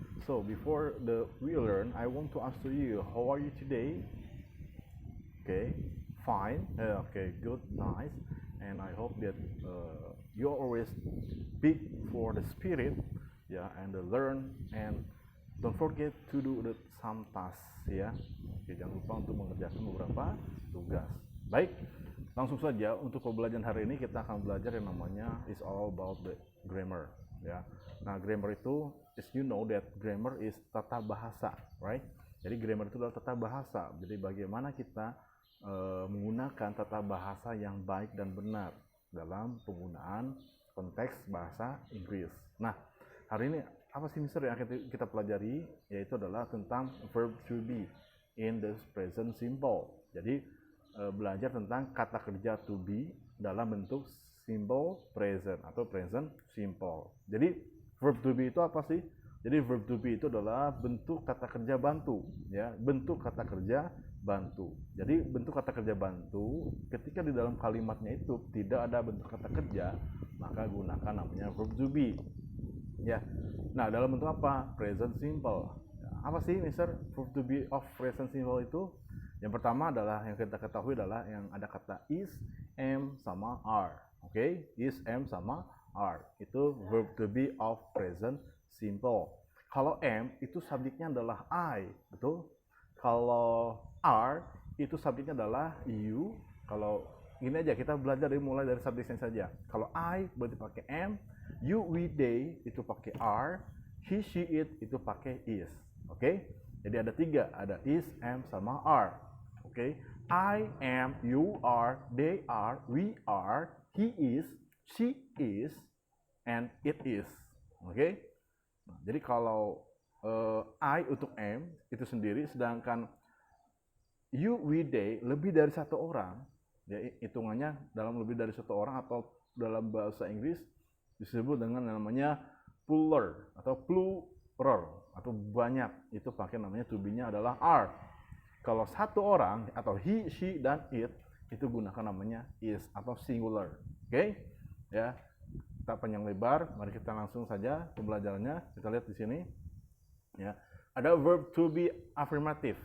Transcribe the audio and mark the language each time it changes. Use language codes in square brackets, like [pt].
[en] So before we learn, I want to ask to you, how are you today? Okay, fine. Okay, good, nice. And I hope that you always big for the spirit, yeah, and learn and don't forget to do some tasks, ya. [id] Oke, jangan lupa untuk mengerjakan beberapa tugas. Baik, langsung saja untuk pembelajaran hari ini kita akan belajar yang namanya [en] is all about the grammar, [id] ya. Nah, grammar itu [en] is you know that grammar is [id] tata bahasa, right? Jadi grammar itu adalah tata bahasa. Jadi bagaimana kita menggunakan tata bahasa yang baik dan benar dalam penggunaan konteks bahasa Inggris. Nah, hari ini apa sih Mister yang akan kita pelajari? Yaitu adalah tentang verb to be [en] in the present simple. [id] Jadi belajar tentang kata kerja to be dalam bentuk simple present atau present simple. Jadi verb to be itu apa sih? Jadi verb to be itu adalah bentuk kata kerja bantu, ya, bentuk kata kerja bantu. Jadi bentuk kata kerja bantu ketika di dalam kalimatnya itu tidak ada bentuk kata kerja, maka gunakan namanya verb to be. Ya. Nah, dalam bentuk apa? Present simple. Apa sih Mister verb to be of present simple itu? Yang pertama adalah yang kita ketahui adalah yang ada kata is, am sama are. Oke, is, am sama are. Itu verb to be of present simple. Kalau am itu subjeknya adalah I, betul? Kalau are itu subjeknya adalah you. Kalau ini aja kita belajar mulai dari subjeknya saja. Kalau I berarti pakai am, you, we, they itu pakai are, he, she, it itu pakai is. Oke? Jadi ada tiga, ada is, am sama are. Oke? [en] I am, you are, they are, we are, he is, she is, and it is. [id] Oke? Nah, jadi kalau I untuk am itu sendiri, sedangkan you, we, they lebih dari satu orang, ya, hitungannya dalam lebih dari satu orang atau dalam bahasa Inggris disebut dengan namanya plural atau plural atau banyak, itu pakai namanya to be-nya adalah are. Kalau satu orang atau he, she, dan it itu gunakan namanya is atau singular. Oke? Ya. Tak panjang lebar, mari kita langsung saja pembelajarannya. Kita lihat di sini. Ya. Ada verb to be affirmative.